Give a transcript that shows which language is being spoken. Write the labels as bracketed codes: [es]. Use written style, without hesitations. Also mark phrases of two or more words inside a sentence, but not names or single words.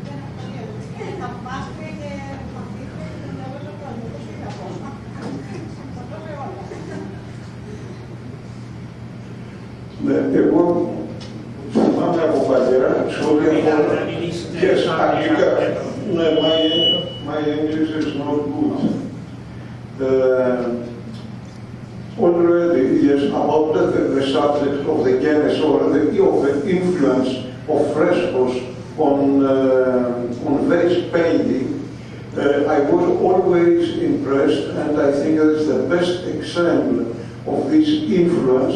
[el] Ναι, εγώ θυμάμαι από παλιά, σε ό,τι αφορά και αγγλικά. Ναι, [en] my English is not good. Already, yes, about the subject of the genesis or of the influence of frescoes on vase painting, I was always impressed, and I think that is the best example of this influence.